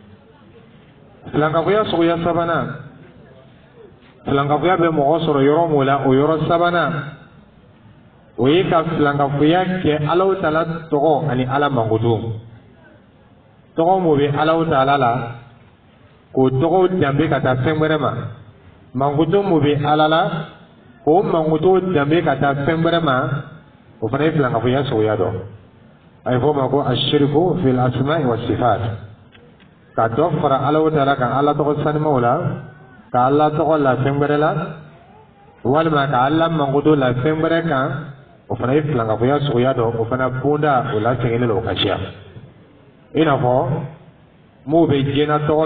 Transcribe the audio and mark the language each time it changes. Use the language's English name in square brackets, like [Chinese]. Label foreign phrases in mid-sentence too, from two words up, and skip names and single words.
[Bambara] filankafoya suguya sabanan filankafoya bɛ mɔgɔ sɔrɔ yɔrɔ min la o yɔrɔ sabanan o ye ka filankafoya kɛ Alahu Taala tɔgɔ ani ala mankutu tɔgɔ min bɛ Alahu Taala la k'o tɔgɔw danbe ka taa fɛn wɛrɛ ma mankutu min bɛ ala la k'o mankutu danbe ka taa fɛn wɛrɛ ma o fana ye filankafoya suguya dɔ a ye fɔ o ma ko [Arabic] الشرك في الأسماء والصفات [Bambara] ka dɔ fara Alahu Taala kan ala tɔgɔ sanimaw la ka ala tɔgɔ la fɛn wɛrɛ la walima ka ala mankutu la fɛn wɛrɛ kan o fana ye filankafoya suguya dɔ o fana bunda o la sɛgɛnnen don o ka ciya i n'a fɔ m'u bɛ diɲɛ tɔgɔ